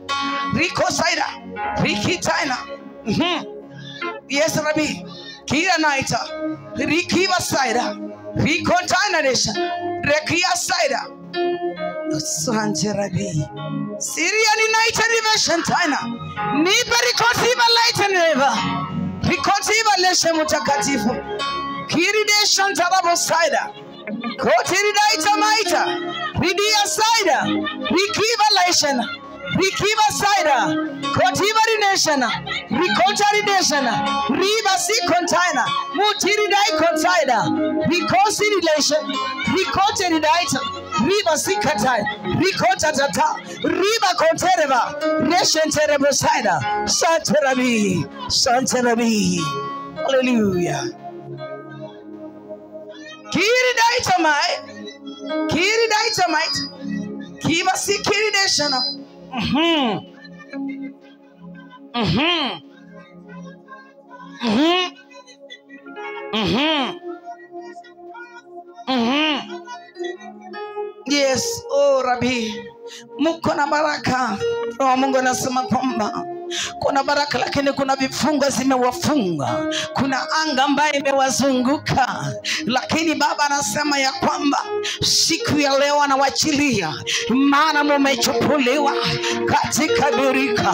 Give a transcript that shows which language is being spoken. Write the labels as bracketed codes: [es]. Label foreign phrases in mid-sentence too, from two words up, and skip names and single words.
[sw] Riko Saida. Riki Taina. Yes, Rabbi. Kira Naita. Rikiva Saida. Riko Taina Desha. Rekia Saida. Sante Rabbi. Syrian United Division Taina. Nibari Kotiva Light and River. Rikotiva Lesha Mutakatifu. Kiride Shantarabo Saida. Kotiridita Maita. Ridia Saida. Rikiva Lation. Rikiva Saida. Kotivari Nation. Rikotari Nation. Riva Si Container. Mutiridai Container. Rikosi Relation. Rikotiridita. Riva Si Katai. Rikota Tata. Riva Contereva. Nation Terrible Saida. Santerabi. Santerabi. Hallelujah. Kiri dynamite. Kiri dynamite. Kiva si kiri deshana. Yes, oh Rabbi, mko na baraka. Roho Mungu anasema kwamba kuna baraka, lakini kuna vifungo zimewafunga, kuna anga ambayo imewazunguka, lakini Baba anasema ya kwamba siku ya leo anawachilia, maana mumechukuliwa katika birika.